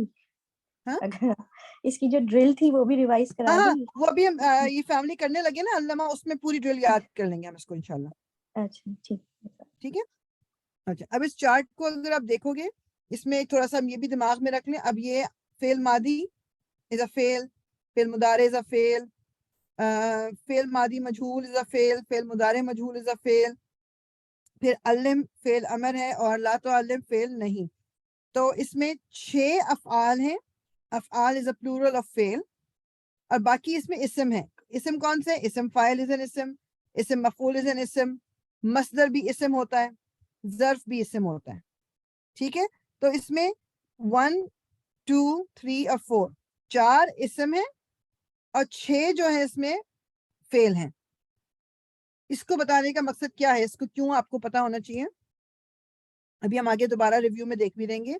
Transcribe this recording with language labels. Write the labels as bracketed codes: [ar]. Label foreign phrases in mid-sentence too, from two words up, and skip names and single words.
[ur] ہاں اگر اس کی جو ڈرل تھی وہ بھی ریوائز کرا ہاں, دیں گی؟ وہ ابھی ہم یہ فیملی کرنے لگے نا علامہ, اس میں پوری ڈرل یاد کر لیں گے ہم اس کو انشاءاللہ. اچھا ٹھیک ٹھیک ہے. اچھا, اب اس چارٹ کو اگر آپ دیکھو گے, اس میں تھوڑا سا ہم یہ بھی دماغ میں رکھ لیں. اب یہ فعل ماضی [en] is a [ur] فعل, فعل مضارع [en] is a [ur] فعل, فعل ماضی مجہول [en] is a [ur] فعل, فعل مضارع مجہول [en] is a [ur] فعل. پھر علم فعل امر ہے, اور [ar] لا تعلم [ur] فعل نہیں. تو اس میں 6 افعال ہیں. افعال [en] is a plural of [ur] فعل, اور باقی اس میں اسم ہے. اسم کون سے؟ اسم فاعل [en] is an [ur] اسم, اسم مفعول [en] is an [ur] اسم, مصدر بھی اسم ہوتا ہے, ظرف بھی اسم ہوتا ہے. ٹھیک ہے, تو اس میں 1 2 3 اور 4 4 اسم ہیں اور 6 جو ہے اس میں فعل ہیں. اس کو بتانے کا مقصد کیا ہے, اس کو کیوں آپ کو پتا ہونا چاہیے, ابھی ہم آگے دوبارہ ریویو میں دیکھ بھی دیں گے.